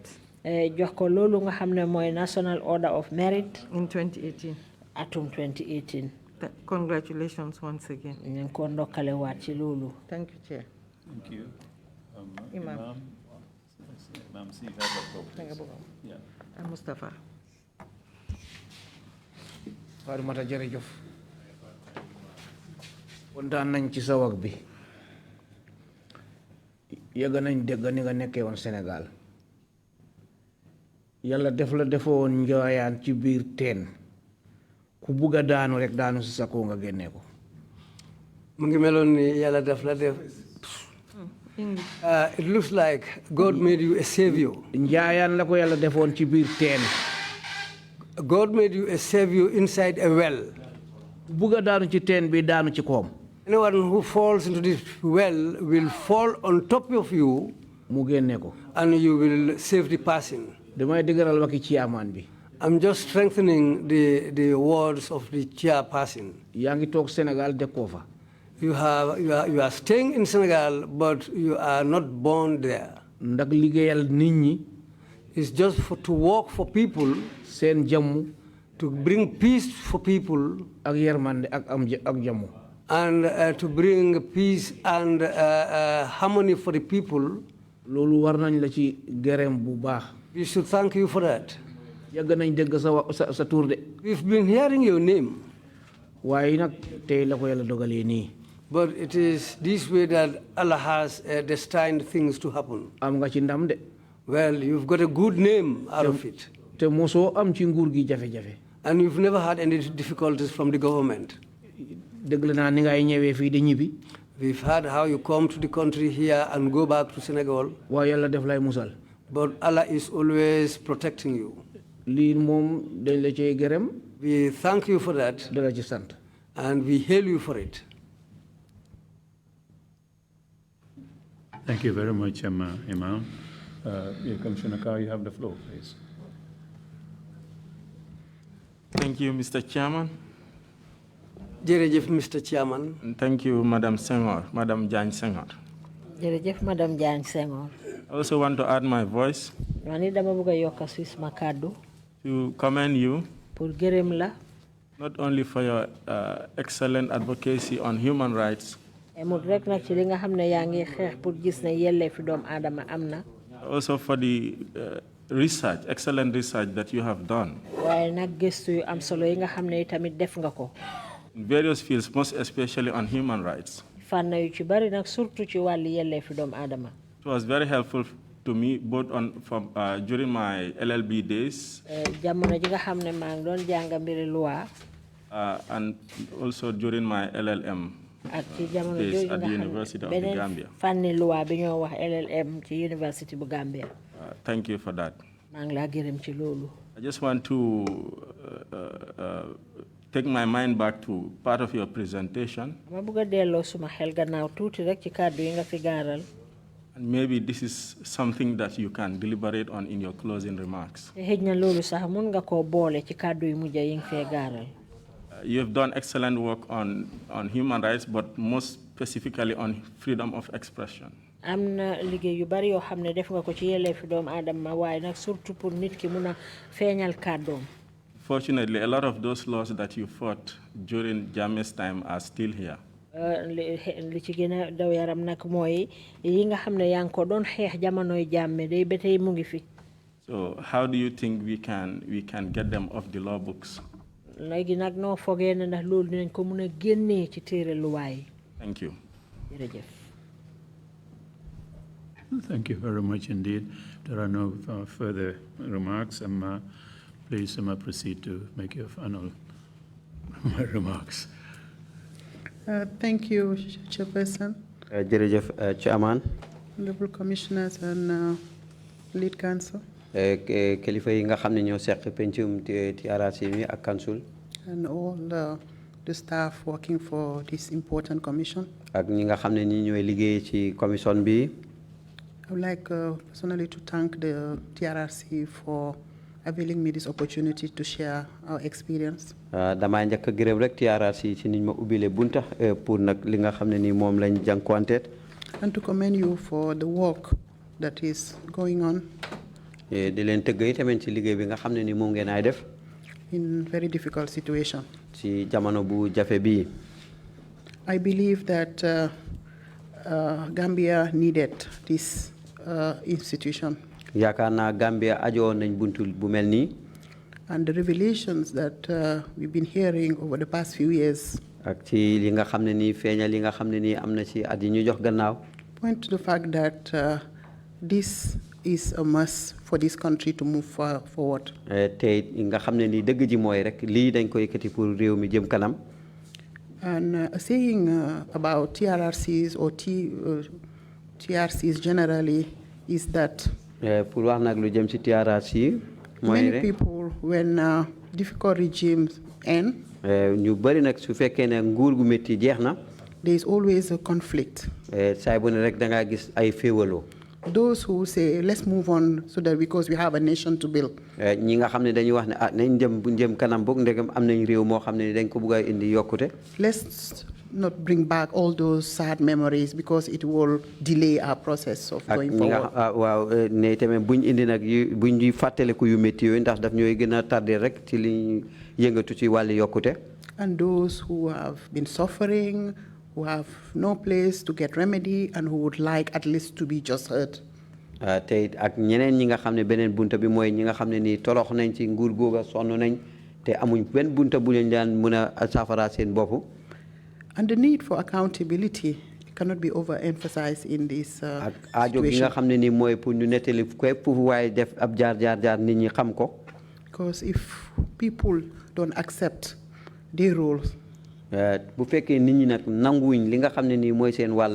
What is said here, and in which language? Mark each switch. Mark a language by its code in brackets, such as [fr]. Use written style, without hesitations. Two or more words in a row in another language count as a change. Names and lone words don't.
[wo] jox ko loolu nga xam ne mooy National Order of Merit. [en] in 2018. [wo] atum 2018. [en] Congratulations once again. [wo] ñu ngi ko ndokkale waat ci loolu. [en] Thank you, Chair. Thank you. Imam. Imam, see if you have a floor, please. Yeah. And Mustafa. [wo] Farimata jërëjëf kontaan nañ ci sa wax bi yëg nañ dégg ni nga nekkee woon Sénégal yàlla def la defoo woon njooyaan ci biir teen ku bugg a daanu rek daanu si sa kaw nga génnee ko mu ngi meloon ni yàlla def la def [en] it looks like God made you a savior. [wo] njaayaan la ko yàlla defoon ci biir teen [en] God made you a savior inside a well. [wo] ku bugg a daanu ci teen bi daanu ci koom [en] Anyone who falls into this well will fall on top of you [wo] mu génne ko [en] and you will save the person. [wo] damay dëgëral waxi chairman bi [en] I'm just strengthening the words of the chairperson. [wo] yaa ngi toog Sénégal dëkkoo fa [en] You are staying in Senegal, but you are not born there. [wo] ndax liggéeyal nit ñi [en] It's just to work for people, [wo] seen jàmm [en] to bring peace for people, [wo] ak yërmande ak jàmm [en] and to bring peace and harmony for the people. [wo] loolu war nañ la ci gërëm bu baax [en] We should thank you for that. [wo] yàgg nañ dégg sa tur de [en] We've been hearing your name, [wo] waaye nag tey la ko yàlla dogalee nii [en] but it is this way that Allah has destined things to happen. [wo] am nga ci ndam de [en] Well, you've got a good name out of it, [wo] te mosoo am ci nguur gi jafe-jafe [en] and you've never had any difficulties from the government. [wo] dégg naa ni ngay ñëwee fii di ñibbi [en] We've heard how you come to the country here and go back to Senegal, [wo] waaye yàlla def lay musal [en] but Allah is always protecting you. [wo] lii moom dañ la cee gërëm [en] We thank you for that, [wo] dala ci sant [en] and we hail you for it. Thank you very much, Imam. Commissioner Carr, you have the floor, please. Thank you, Mr. Chairman. Jerejef, Mr. Chairman. And thank you, Madam Senghore, Madam Jagne Senghore. [wo] Jërëjëf Madam Jagne Senghore. [en] I also want to add my voice [wo] Mani dama bëgg a yokk si sama kàddu [en] to commend you [wo] pour gërëm la [en] not only for your excellent advocacy on human rights, [wo] emut rek nag ci li nga xam ne yaa ngi xeex pour gis ne yelleefi doomu aadama am na [en] also for the research, excellent research that you have done [wo] waaye nag gëstu yu am solo yi nga xam ne tamit def nga ko [en] in various fields, most especially on human rights. [wo] fànn yu ci bari nag surtout ci wàllu yelleefi doomu aadama [en] It was very helpful to me both during my LLB days [wo] jamono ji nga xam ne maa ngi doon jàng mbiri loi [en] and also during my LLM [wo] ak ci jamono [en] days [wo] jooju [en] at [wo] nga [en] the [wo] xam [en] University [wo] ne [en] of the [wo] beneen [en] Gambia. [wo] fànni loi bi ñoo wax LLM ci University bu Gambia [en] Thank you for that. [wo] maa ngi laa gërëm ci loolu [en] I just want to take my mind back to part of your presentation. [wo] ma bëgg a delloo suma xel gannaaw tuuti rek ci kàddu yi nga fi gaaral [en] And maybe this is something that you can deliberate on in your closing remarks. [wo] te xëj na loolu sax mun nga koo boole ci kàddu yu mujj yi nga fee gaaral [en] You have done excellent work on human rights, but most specifically on freedom of expression. [wo] am na liggéey yu bari yoo xam ne def nga ko ci yelleefi doomu aadama waaye nag surtout pour nit ki mun a feeñal kàddoom [en] Fortunately, a lot of those laws that you fought during Jammeh's time are still here. [wo] li ci gën a daw yaram nag mooy yi nga xam ne yaa ngi ko doon xeex jamonoy jàmme day ba tey mu ngi fi [en] So how do you think we can get them off the law books? [wo] léegi nag noo fogee ne ndax loolu dinañ ko mun a génnee ci téere luwaay [en] Thank you. [wo] jërëjëf [en] Thank you very much indeed. There are no further remarks. Please proceed to make your final remarks. Thank you, Chairperson. [wo] jërëjëf Chairman. [en] Honorable Commissioners and Lead Counsel. [wo] kilifa yi nga xam ne ñoo seq pencum TRRC mi ak council. [en] And all the staff working for this important commission. [wo] ak ñi nga xam ne ñi ñooy liggéey ci commission bi. [en] I would like personally to thank the TRRC for availing me this opportunity to share our experience. [wo] Damaa njëkk a gërëm rek TRRC ci niñ ma ubbile bunta pour nag li nga xam ne ni moom lañ jànkuwanteet. [en] And to commend you for the work that is going on. [wo] di leen tëgg yi tamit ci liggéey bi nga xam ne ni moom ngeen ay def. [en] In very difficult situation. [wo] ci jamono bu jafe bii. [en] I believe that Gambia needed this institution. [wo] yaakaar naa Gambia ajoo nañ buntu bu mel nii. [en] And the revelations that we've been hearing over the past few years. [wo] ak ci li nga xam ne nii feeñal li nga xam ne nii am na ci at yi ñu jox gannaaw. [en] Point to the fact that this is a must for this country to move forward. [wo] Te nga xam ne nii dëgg ji mooy rek lii dañ ko yëkkati pour réew mi jëm kanam. [en] And saying about TRRCs or TRCs generally is that [wo] pour wax nag lu jëm ci TRRC mooy [en] many people, when difficult regimes end, [wo] ñu bari nag su fekkee ne nguur gu métti jeex na. [en] there is always a conflict. [wo] Saay bu ne rek da ngaa gis ay féewaloo. [en] Those who say let's move on so that because we have a nation to build. [wo] ñi nga xam ne dañuy wax ne nañ dem bu jëm kanam boog ndegam am nañ réew moo xam ne dañ ko bëgg a indi yokkute. [en] Let's not bring back all those sad memories because it will delay our process of going forward. [wo] waaw ne tamit buñ indi nag buñ ñuy fàttaliku yu métti yooyu ndax daf ñooy gën a tardé rek ci li yëngatu ci wàllu yokkute. [en] And those who have been suffering, who have no place to get remedy, and who would like at least to be just heard. [wo] Te ak ñeneen ñi nga xam ne beneen bunta bi mooy ñi nga xam ne nii torox nañ ci nguur googa sonn nañ te amuñ benn bunta bu leen daan mën a saafara seen bopp. [en] And the need for accountability cannot be overemphasized in this situation. [wo] Aajo gi nga xam ne nii mooy pour ñu nettali képp fu waaye def ab jaar nit ñi xam ko. [en] Because if people don't accept their roles, [wo] bu fekkee nit ñi nag nanguwuñ li nga xam ne nii mooy seen wàll.